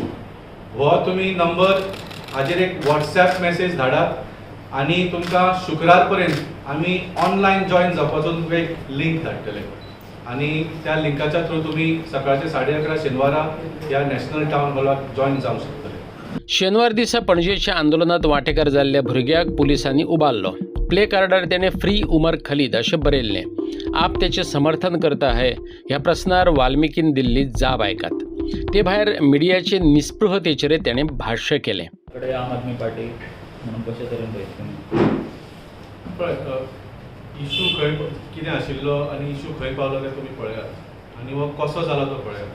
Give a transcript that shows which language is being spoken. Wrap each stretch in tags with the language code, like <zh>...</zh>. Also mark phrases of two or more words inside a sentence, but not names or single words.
<kok>हो तुमी नंबर हाजेर एक WhatsApp मेसेज धाडात आनी तुमकां शुक्रार पर्यंत आमी ऑनलायन जॉईन जावपाचो तुमकां एक लिंक धाडटले आनी त्या लिंकाच्या थ्रू तुमी सकाळचे 11:30 शेनवारा ह्या नॅशनल टावन हॉलाक जॉईन जावंक शकतले. शेनवार दिसा पणजेच्या आंदोलनात वांटेकार जाल्ल्या भुरग्याक पुलिसांनी उबारलो. प्ले कार्डार त्याने फ्री उमर खलीद अशें बरयल्लें. आप त्याचे समर्थन करता है ह्या प्रस्नार वाल्मिकीन दिल्ली जाब आयकात. ते भायर मिडियाचे निस्पृहतेचेर त्याने भाष्य केलें. आम आदमी पार्टी म्हणून कशें तरेन पळयता पळय इशू खंय कितें आशिल्लो आनी इशू खंय पावलो तें तुमी पळयात आनी हो कसो जालो तो पळयात.</kok>